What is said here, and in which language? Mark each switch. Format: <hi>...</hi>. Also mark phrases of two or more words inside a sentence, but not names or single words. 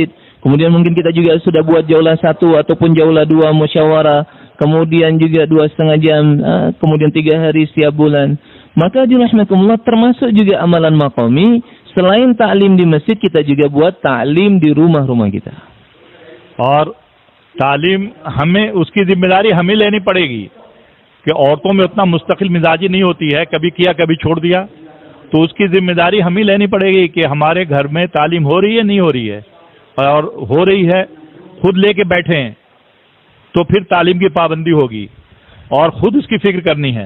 <id>Kemudian mungkin kita juga sudah buat jaulah 1 ataupun jaulah 2 musyawarah. Kemudian juga 2,5 jam, kemudian 3 hari setiap bulan. Maka dirahmatullah, termasuk juga amalan maqami. Selain ta'lim di masjid, kita juga buat ta'lim di rumah-rumah kita.</id> <hi>और तालीम हमें, उसकी जिम्मेदारी हमें लेनी पड़ेगी कि औरतों में उतना मुस्तकिल मिजाजी नहीं होती है, कभी किया कभी छोड़ दिया। तो उसकी जिम्मेदारी हमें लेनी पड़ेगी कि हमारे घर में तालीम हो रही है नहीं हो रही है, और हो रही है खुद लेके बैठे तो फिर तालीम की पाबंदी होगी और खुद उसकी फिक्र करनी है।</hi>